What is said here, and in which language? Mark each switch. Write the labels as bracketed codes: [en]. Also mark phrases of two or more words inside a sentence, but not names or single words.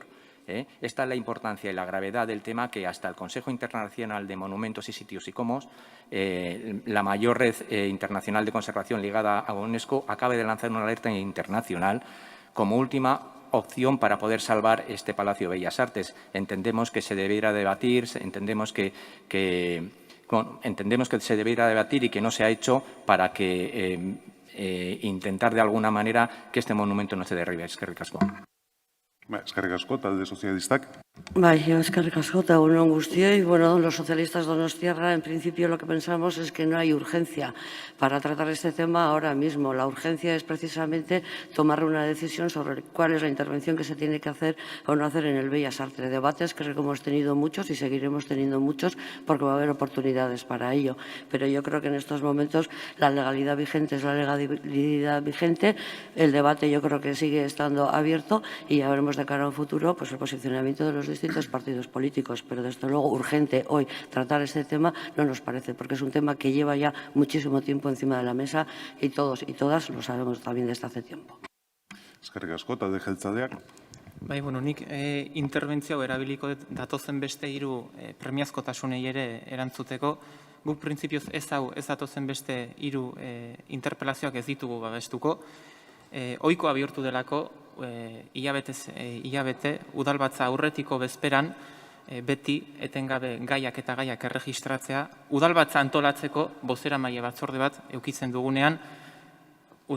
[es] Esta es la importancia y la gravedad del tema que hasta el Consejo Internacional de Monumentos y Sitios ICOMOS, la mayor red internacional de conservación ligada a UNESCO, acabe de lanzar una alerta internacional como última opción para poder salvar este Palacio de Bellas Artes. Entendemos que se debiera debatir, entendemos que se debiera debatir y que no se ha hecho para que intentar de alguna manera que este monumento no se derribe. [eu] Eskerrik asko. Eskerrik asko, talde sozialistak. Bai, eskerrik asko, eta egun on guztioi. [es] Bueno, los socialistas donostiarra, en principio, lo que pensamos es que no hay urgencia para tratar este tema ahora mismo. La urgencia es precisamente tomar una decisión sobre cuál es la intervención que se tiene que hacer o no hacer en el Bellas Artes. Debates creo que hemos tenido muchos y seguiremos teniendo muchos porque va a haber oportunidades para ello. Pero yo creo que en estos momentos la legalidad vigente es la legalidad vigente. El debate yo creo que sigue estando abierto y ya veremos de cara a un futuro pues el posicionamiento de los distintos partidos políticos, pero desde luego urgente hoy tratar este tema no nos parece, porque es un tema que lleva ya muchísimo tiempo encima de la mesa y todos y todas lo sabemos también desde hace tiempo. [eu] Eskerrik asko, talde jeltzaleak. Bai, bueno, nik interbentzio erabiliko datozen beste hiru premiazkotasunei ere erantzuteko. Guk printzipioz ez datozen beste hiru interpelazioak ez ditugu babestuko. Ohikoa bihurtu delako, hilabete, udalbatza aurretiko bezperan, beti etengabe gaiak eta gaiak erregistratzea, udalbatza antolatzeko bozeramaile batzorde bat eukitzen dugunean udalbatzaren bezperan.